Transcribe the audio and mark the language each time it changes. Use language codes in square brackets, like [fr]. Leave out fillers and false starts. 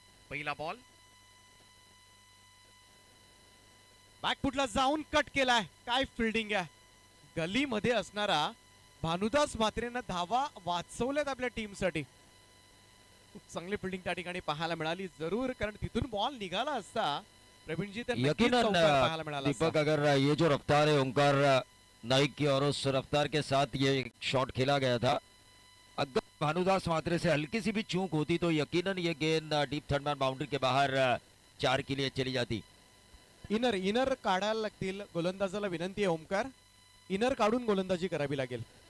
[mr] पहिला बॉल बॅकफुटला जाऊन कट केलाय. काय फिल्डिंग आहे. गलीमध्ये असणारा भानुदास म्हात्रेनं धावा वाचवल्यात आपल्या टीमसाठी. खूप चांगली फिल्डिंग त्या ठिकाणी पाहायला मिळाली जरूर, कारण तिथून बॉल निघाला असता प्रवीणजी तर नक्कीच [hi] यकीनन [mr] चौकार पाहायला मिळाला असता. [hi] दीपक, अगर ये जो रफ्तार है ओंकार नाइक की और उस रफ्तार के साथ ये शॉट खेला गया था, अगर भानुदास म्हात्रे से हल्की सी भी चूक होती तो यकीनन ये गेंद डीप थर्ड मैन बाउंड्री के बाहर 4 के लिए चली जाती. [mr] इनर काढायला लागतील. गोलंदाजाला विनंती आहे ओमकार, इनर काढून गोलंदाजी करावी लागेल.